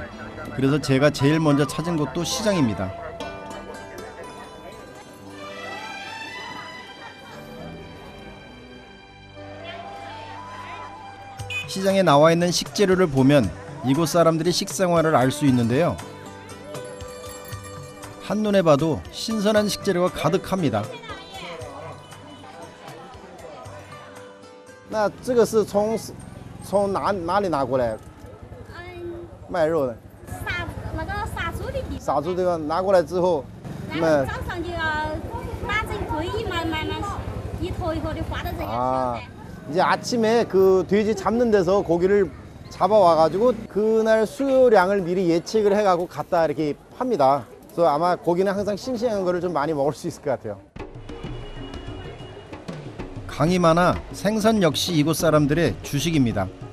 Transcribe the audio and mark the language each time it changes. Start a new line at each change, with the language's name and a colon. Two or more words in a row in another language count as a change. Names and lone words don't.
Korean: 그래서 제가 제일 먼저 찾은 곳도 시장입니다. 시장에 나와 있는 식재료를 보면 이곳 사람들의 식생활을 알 수 있는데요. 한눈에 봐도 신선한 식재료가 가득합니다.
Chinese: 那这个是从哪里拿过来卖肉的？杀猪的地方。杀猪这个拿过来之后，然后早上就要打成堆，慢慢一坨一坨的挂到这个上 아 面。
Korean: 이제 아침에 그 돼지 잡는 데서 고기를 잡아와 가지고 그날 수요량을 미리 예측을 해가고 갖다 이렇게 팝니다. 그래서 아마 고기는 항상 싱싱한 거를 좀 많이 먹을 수 있을 것 같아요. 강이 많아 생선 역시 이곳 사람들의 주식입니다.